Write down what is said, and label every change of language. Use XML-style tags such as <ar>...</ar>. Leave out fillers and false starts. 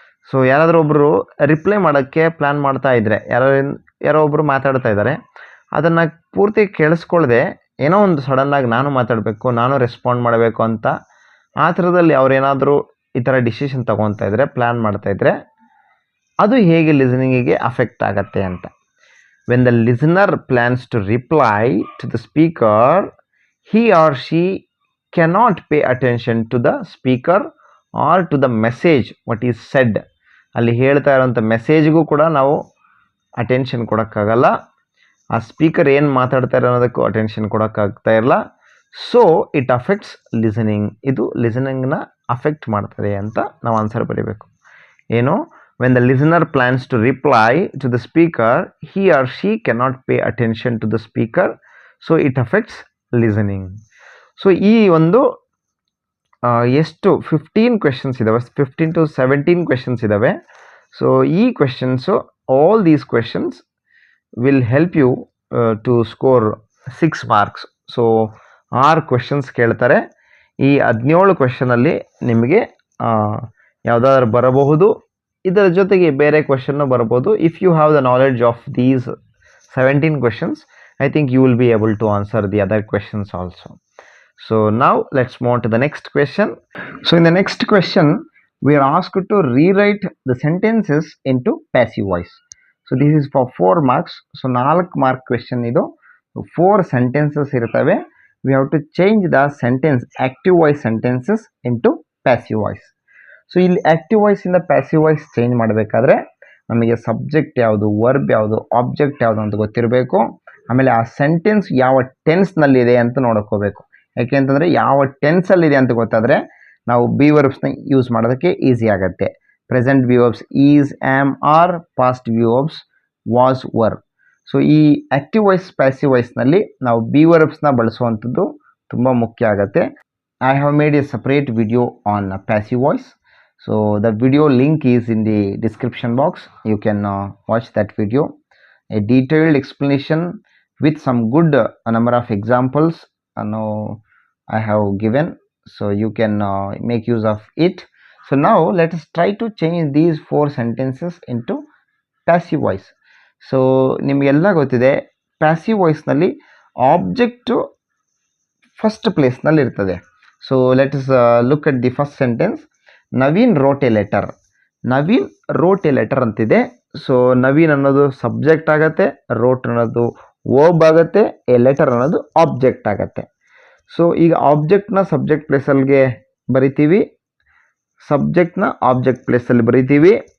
<kn>So ಯಾರಾದರೂ ಒಬ್ಬರು reply ಮಾಡೋಕ್ಕೆ ಪ್ಲ್ಯಾನ್ ಮಾಡ್ತಾ ಇದ್ದರೆ, ಯಾರೋ ಒಬ್ಬರು ಮಾತಾಡ್ತಾ ಇದ್ದಾರೆ, ಅದನ್ನು ಪೂರ್ತಿ ಕೇಳಿಸ್ಕೊಳ್ದೆ ಏನೋ ಒಂದು ಸಡನ್ನಾಗಿ ನಾನು ಮಾತಾಡಬೇಕು, ನಾನು ರೆಸ್ಪಾಂಡ್ ಮಾಡಬೇಕು ಅಂತ ಆ ಥರದಲ್ಲಿ ಅವರೇನಾದರೂ ಈ ಥರ ಡಿಸಿಷನ್ ತೊಗೊತಾ ಇದ್ದರೆ, ಪ್ಲ್ಯಾನ್ ಮಾಡ್ತಾಯಿದ್ರೆ, ಅದು ಹೇಗೆ ಲಿಸನಿಂಗಿಗೆ ಅಫೆಕ್ಟ್ ಆಗತ್ತೆ ಅಂತ.</kn> <en>When the listener plans to reply to the speaker, he or she cannot pay attention to the speaker or to the message what is said.</en> <kn>ಅಲ್ಲಿ ಹೇಳ್ತಾ ಇರೋಂಥ ಮೆಸೇಜ್ಗೂ ಕೂಡ ನಾವು ಅಟೆನ್ಷನ್ ಕೊಡೋಕ್ಕಾಗಲ್ಲ, ಆ ಸ್ಪೀಕರ್ ಏನು ಮಾತಾಡ್ತಾ ಇರೋ ಅನ್ನೋದಕ್ಕೂ ಅಟೆನ್ಷನ್ ಕೊಡೋಕ್ಕಾಗ್ತಾ ಇರಲ್ಲ.</kn> <en>So it affects listening.</en> <kn>ಇದು ಲಿಸನಿಂಗ್ನ ಅಫೆಕ್ಟ್ ಮಾಡ್ತದೆ ಅಂತ ನಾವು ಆನ್ಸರ್ ಬರೀಬೇಕು. ಏನು?</kn> <en>When the listener plans to reply to the speaker, he or she cannot pay attention to the speaker, so it affects listening.</en> <kn>So ಈ ಒಂದು ಎಷ್ಟು 15 ಕ್ವೆಶನ್ಸ್ ಇದ್ದಾವೆ, 15 to 17 ಕ್ವೆಶನ್ಸ್ ಇದ್ದಾವೆ. ಸೊ ಈ questions</kn> <en>all these questions will help you to score 6 marks.</en> <kn>So 6 questions ಕೇಳ್ತಾರೆ. ಈ 17 ಕ್ವೆಶನಲ್ಲಿ ನಿಮಗೆ ಯಾವುದಾದ್ರು ಬರಬಹುದು, ಇದರ ಜೊತೆಗೆ ಬೇರೆ ಕ್ವೆಶನ್ನು ಬರಬಹುದು.</kn> <en>If you have the knowledge of these 17 questions, I think you will be able to answer the other questions also. So now let's move on to the next question. So in the next question, we are asked to rewrite the sentences into passive voice. So this is for 4 marks. So 4 mark question idu.</en> <kn>4 sentences ಇರ್ತವೆ.</kn> <en>We have to change the sentence, active voice sentences into passive voice.</en> <kn>So ಇಲ್ಲಿ active voice ಇಂದ passive voice change ಮಾಡಬೇಕಾದ್ರೆ ನಮಗೆ subject ಯಾವುದು, verb ಯಾವುದು, object ಯಾವುದು ಅಂತ ಗೊತ್ತಿರಬೇಕು. ಆಮೇಲೆ ಆ ಸೆಂಟೆನ್ಸ್ ಯಾವ ಟೆನ್ಸ್ನಲ್ಲಿದೆ ಅಂತ ನೋಡ್ಕೋಬೇಕು. ಯಾಕೆಂತಂದರೆ ಯಾವ ಟೆನ್ಸಲ್ಲಿದೆ ಅಂತ ಗೊತ್ತಾದರೆ ನಾವು ಬಿ ವರ್ಬ್ಸ್ನ ಯೂಸ್ ಮಾಡೋದಕ್ಕೆ ಈಸಿ ಆಗುತ್ತೆ.</kn> <en>Present be verbs is, am, are. Past be verbs was, were.</en> <kn>So ಈ ಆಕ್ಟಿವ್ ವಾಯ್ಸ್ ಪ್ಯಾಸಿವ್ ವಾಯ್ಸ್ನಲ್ಲಿ ನಾವು ಬಿ ವರ್ಬ್ಸ್ನ ಬಳಸುವಂಥದ್ದು ತುಂಬ ಮುಖ್ಯ ಆಗುತ್ತೆ.</kn> <en>I have made a separate video on passive voice. So the video link is in the description box. You can watch that video. A detailed explanation with some good number of examples I have given. So you can make use of it. So now let us try to change these 4 sentences into passive voice.</en> <kn>So ನಿಮಗೆಲ್ಲ ಗೊತ್ತಿದೆ, passive voice ನಲ್ಲಿ object first place ನಲ್ಲಿ ಇರ್ತದೆ.</kn> <en>So let us look at the first sentence. Naveen wrote a letter. Naveen wrote a letter ಅಂತಿದೆ.</en> <kn>So Naveen ಅನ್ನೋದು subject ಆಗತ್ತೆ, wrote ಅನ್ನೋದು verb ಆಗುತ್ತೆ, ಎ ಲೆಟರ್ ಅನ್ನೋದು ಆಬ್ಜೆಕ್ಟ್ ಆಗತ್ತೆ. ಸೊ ಈಗ ಆಬ್ಜೆಕ್ಟ್ನ ಸಬ್ಜೆಕ್ಟ್ ಪ್ಲೇಸಲ್ಲಿಗೆ ಬರಿತೀವಿ, ಸಬ್ಜೆಕ್ಟ್ನ ಆಬ್ಜೆಕ್ಟ್ ಪ್ಲೇಸಲ್ಲಿ ಬರಿತೀವಿ.</kn>